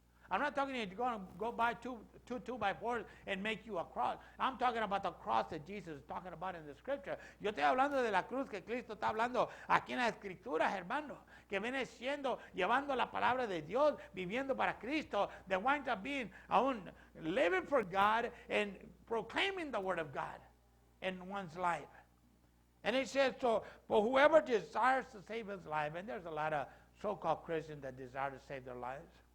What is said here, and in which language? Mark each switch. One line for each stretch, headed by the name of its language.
English: I'm not talking you're going to go buy two 2x4s and make you a cross. I'm talking about the cross that Jesus is talking about in the scripture.
Spanish: Yo estoy hablando de la cruz que Cristo está hablando aquí en las escrituras, hermano. Que viene siendo, llevando la palabra de Dios, viviendo para Cristo.
English: That winds up being living for God and proclaiming the word of God in one's life. And it says, so, for whoever desires to save his life, and there's a lot of so-called Christians that desire to save their lives.